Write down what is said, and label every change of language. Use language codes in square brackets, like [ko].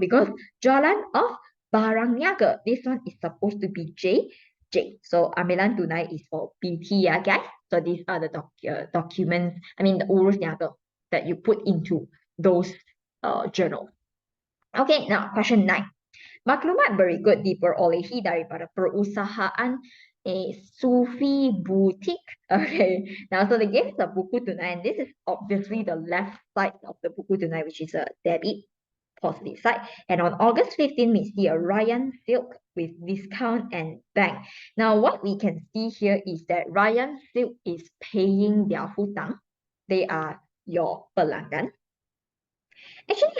[en] Because jualan of barang niaga. This one is supposed to be J. So ambilan tunai is for BT, guys. So these are the documents, the urus niaga that you put into those journals. Okay, now question 9. [ms] Maklumat berikut diperolehi daripada perusahaan Sufi Boutique. [en] Okay, now so they gave the buku tunai, and this is obviously the left side of the buku tunai, which is a debit, positive side. And on August 15, we see a Ryan Silk with discount and bank. Now what we can see here is that Ryan Silk is paying their hutang. They are your pelanggan. Actually,